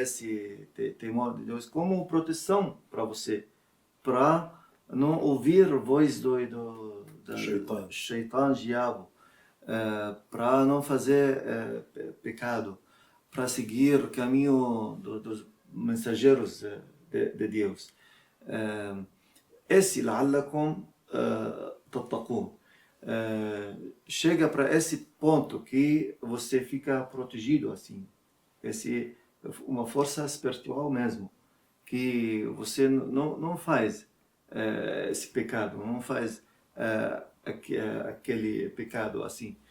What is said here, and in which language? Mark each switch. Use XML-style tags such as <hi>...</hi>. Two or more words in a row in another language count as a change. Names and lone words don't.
<pt>Esse temor de Deus como proteção para você, para não ouvir a voz do Shaitan. Shaitan, diabo, para não fazer pecado, para seguir o caminho dos mensageiros de Deus. Esse</pt> <ar>لعلكم تتقون.</ar> <pt>Chega para esse ponto que você fica protegido assim. Esse uma força espiritual mesmo, que você não faz esse pecado, não faz aquele pecado assim.</pt>